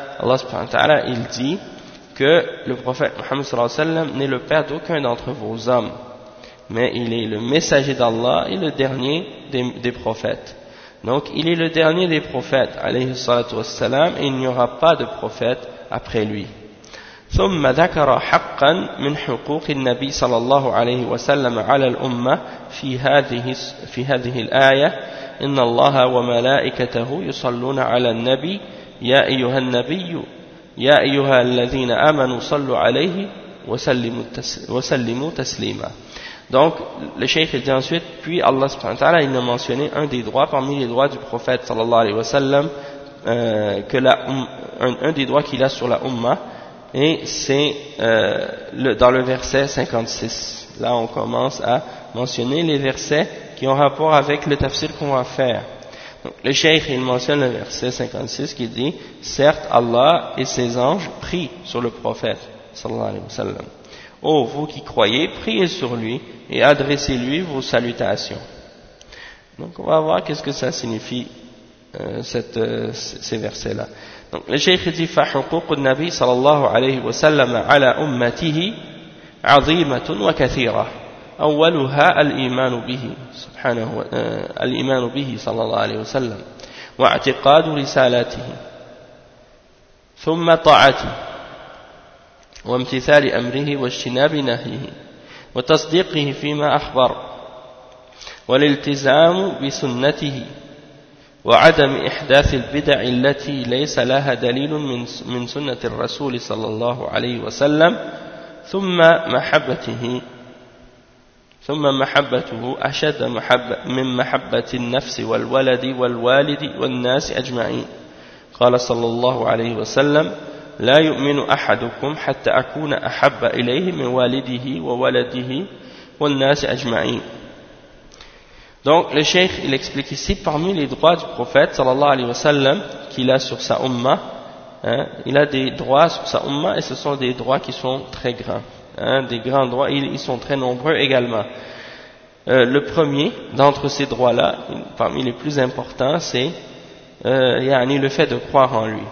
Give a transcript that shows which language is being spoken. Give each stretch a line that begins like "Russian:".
French: Allah subhanahu wa ta'ala il dit que le prophète Muhammad sallallahu alayhi wa sallam n'est le père d'aucun d'entre vos hommes, mais il est le messager d'Allah et le dernier des prophètes. Donc il est le dernier des prophètes alayhi salatu wassalam, et il n'y aura pas de prophète après lui.
Arabic: ثم ذكر حقا من حقوق النبي صلى الله عليه وسلم على الأمة في هذه الآية إن الله وملائكته يصلون على النبي يا أيها النبي يا أيها الذين آمنوا صلوا عليه وسلموا تسليما.
French: Donc, le Cheikh dit ensuite, puis Allah subhanahu wa ta'ala, il a mentionné un des droits parmi les droits du prophète sallallahu alayhi wa sallam, un des droits qu'il a sur la Ummah, et c'est dans le verset 56. Là, on commence à mentionner les versets qui ont rapport avec le tafsir qu'on va faire. Donc, le Cheikh, il mentionne le verset 56 qui dit, certes, Allah et ses anges prient sur le prophète sallallahu alayhi wa sallam. « Oh, vous qui croyez, priez sur lui et adressez-lui vos salutations. » Donc, on va voir qu'est-ce que ça signifie, ces versets-là. Donc, le Cheikh dit
Arabic: « فَحُقُقُ النَّبِي صَلَى اللَّهُ عَلَيْهِ وَسَلَّمَ عَلَى أُمَّتِهِ عَظِيمَةٌ وَكَثِيرَةٌ أَوَّلُهَا الْإِيمَانُ بِهِ سُبْحَانَهُ الْإِيمَانُ بِهِ صَلَى اللَّهُ عَلَيْهِ وَسَلَّمَ وَاعْتِقَادُ رِسَالَتِهِ ثُمَّ طَاعَتِهِ وامتثال أمره واجتناب نهيه وتصديقه فيما أخبر والالتزام بسنته وعدم إحداث البدع التي ليس لها دليل من سنة الرسول صلى الله عليه وسلم ثم محبته أشد محبة من محبة النفس والولد والوالد والناس أجمعين. قال صلى الله عليه وسلم لا يؤمن أحدكم حتى أكون أحب إليه من والده وولده والناس أجمعين.
French: Donc le cheikh il explique ici parmi les droits du prophète sallallahu alayhi wa sallam qu'il a sur sa umma, hein, il a des droits sur sa umma et ce sont des droits qui sont très grands, hein, des grands droits, ils sont très nombreux également. Le premier d'entre ces droits là, parmi les plus importants, c'est yani le fait de croire en lui.